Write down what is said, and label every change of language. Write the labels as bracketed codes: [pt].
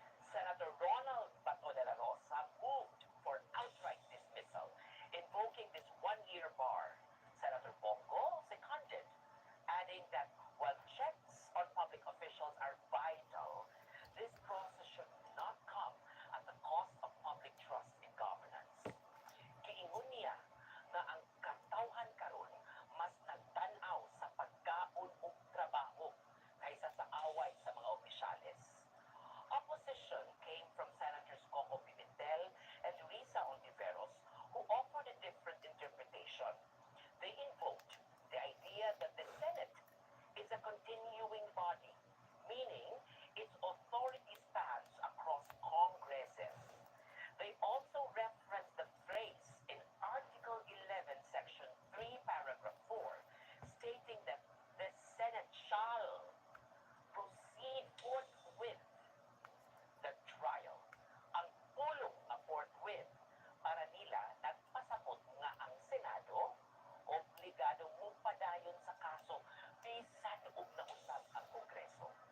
[en] Senator Ronald Bato de la Rosa moved for outright dismissal, invoking this 1 year bar. Senator Bongo seconded, adding that while checks on public officials are vital, this process should not come at the cost of public trust in governance. [ceb] Giingon niya nga ang katawhan karon mas nagtan-aw sa pagkaon ug trabaho kaysa sa away sa mga opisyales. [en] Opposition came from Senators Coco Pimentel and Risa Ontiveros, who offered a different interpretation. They invoked the idea that the Senate is a continuing body, meaning its authority spans across congresses. They also referenced the phrase in Article 11, Section 3, Paragraph 4, stating that the Senate shall proceed forthwith the trial. [ceb] Ang pulong nga forthwith para nila nagpasabot nga ang Senado obligado mupadayon sa kaso bisan ug nausab ang Kongreso.